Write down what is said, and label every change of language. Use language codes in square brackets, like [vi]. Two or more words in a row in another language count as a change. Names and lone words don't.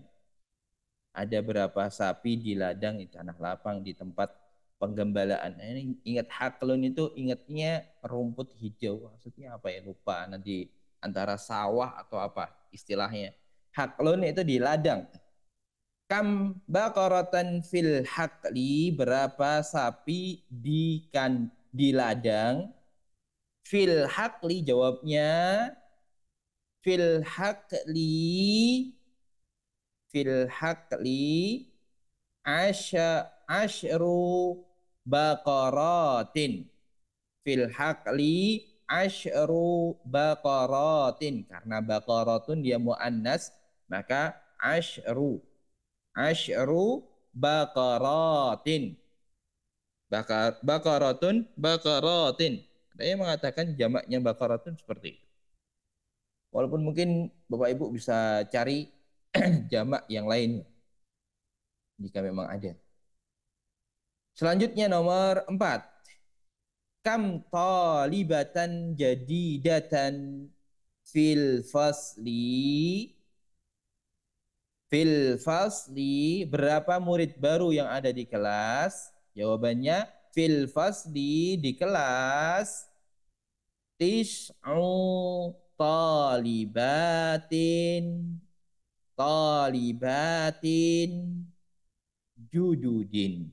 [id] Ada berapa sapi di ladang, di tanah lapang, di tempat penggembalaan. Ini ingat haklun itu ingatnya rumput hijau. Maksudnya apa ya? Lupa. Nanti antara sawah atau apa istilahnya. Haklun itu di ladang. [ar] كم بقرةً في الحقل, [id] berapa sapi di ladang? [ar] في الحقل, jawabnya في الحقل عشر بقرات. في الحقل عشر بقرات. [id] Karena baqaratun dia muannas, maka [ar] عشر بقرات. [id] Baqaratun. Ada yang mengatakan jamaknya baqaratun seperti itu. Walaupun mungkin Bapak Ibu bisa cari jamak yang lain jika memang ada. Selanjutnya nomor 4. [ar] كم طالبةً جديدةً في الفصل. في الفصل, [id] berapa murid baru yang ada di kelas? Jawabannya [ar] في الفصل, [id] di kelas, [ar] تسع طالبات جدد.